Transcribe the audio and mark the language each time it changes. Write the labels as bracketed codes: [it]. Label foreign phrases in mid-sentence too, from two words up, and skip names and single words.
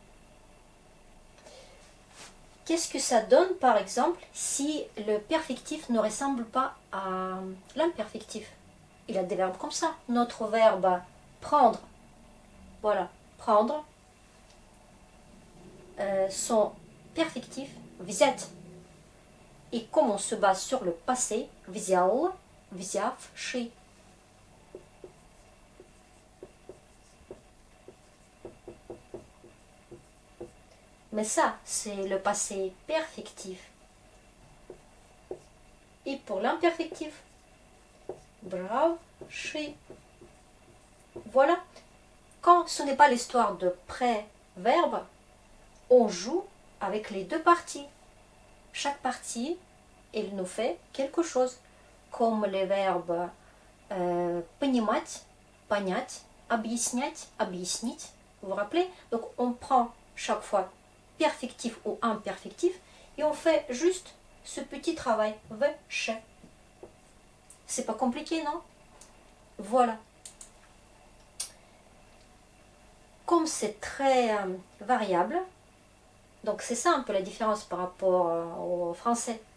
[fr] Qu'est-ce que ça donne, par exemple, si le perfectif ne ressemble pas à l'imperfectif? Il a des verbes comme ça. Notre verbe prendre, voilà, prendre, son perfectif, взять. Et comme on se base sur le passé, [ru] взял, взявший. [fr] Mais ça, c'est le passé perfectif. Et pour l'imperfectif, бравший. Voilà. Quand ce n'est pas l'histoire de préverbe, on joue avec les deux parties. Chaque partie, elle nous fait quelque chose. Comme les verbes [ru] понимать, понять, объяснять, объяснить. [fr] Vous vous rappelez? Donc on prend chaque fois perfectif ou imperfectif et on fait juste ce petit travail. Вш. C'est pas compliqué, non? Voilà. Comme c'est très variable, donc c'est ça un peu la différence par rapport au français.